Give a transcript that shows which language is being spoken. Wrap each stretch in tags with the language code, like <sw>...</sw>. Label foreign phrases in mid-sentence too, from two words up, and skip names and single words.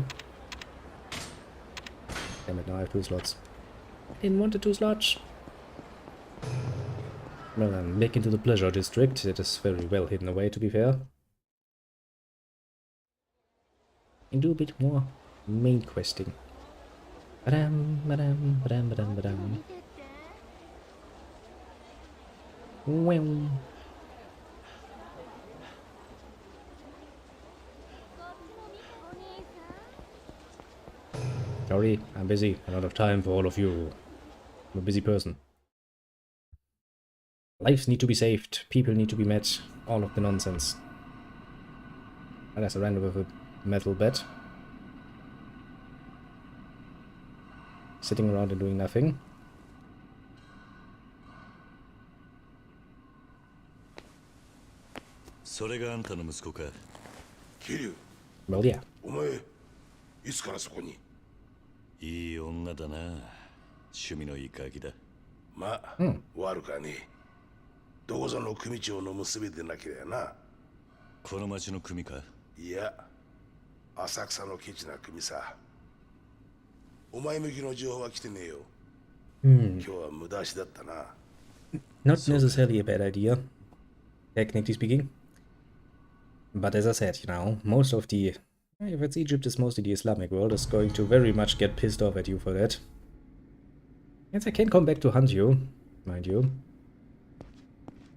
<en>Damn it, now I have 2 slots. I didn't want the 2 slots. Well, I'm back into the pleasure district. It is very well hidden away, to be fair. And do a bit more main questing. Badam, badam, badam, badam, badam. Well. Sorry, I'm busy. I don't have time for all of you. I'm a busy person. Lives need to be saved. People need to be met. All of the nonsense. And I surrender with a metal bed. Sitting around and doing nothing. Well, yeah.</en> <ja>いつからそこにいい女だな趣味のいいガキだまあ、悪かねえどこぞの組長の娘でなければなこの町の組かいや浅草のケチな組さお前向きの情報は来てねえよ今日は無駄足だったな</ja> <en>Not necessarily a bad idea, technically speaking. But as I said, you know, most of the... If it's Egypt, it's mostly the Islamic world is going to very much get pissed off at you for that. Yes, I can come back to hunt you, mind you.</en>